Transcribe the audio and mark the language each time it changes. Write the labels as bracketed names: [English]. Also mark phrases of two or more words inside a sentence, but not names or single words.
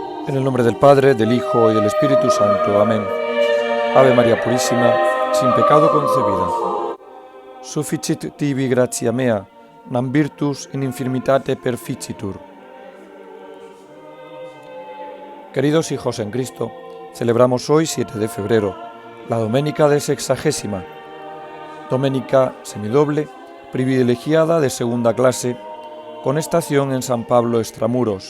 [Spanish] En el nombre del Padre, del Hijo y del Espíritu Santo. Amén. Ave María Purísima, sin pecado concebida. [Latin] Sufficit tibi gratia mea, nam virtus in infirmitate perficitur. [Spanish] Queridos hijos en Cristo, celebramos hoy, 7 de febrero, la Doménica de Sexagésima, Doménica semidoble, privilegiada de segunda clase, con estación en San Pablo Extramuros.